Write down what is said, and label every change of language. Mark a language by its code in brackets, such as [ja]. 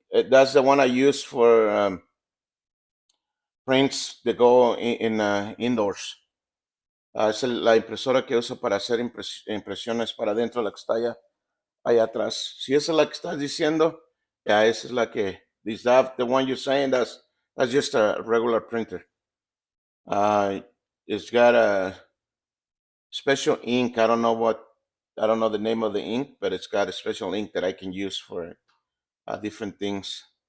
[en] That's the one I use for prints that go in indoors. [es] Es la impresora que uso para hacer impresiones para adentro, la que está allá atrás. Si esa es la que estás diciendo, ya esa es la que. [en] Is that the one you're saying? That's just a regular printer. Uh, it's got a special ink. I don't know the name of the ink, but it's got a special ink that I can use for different things.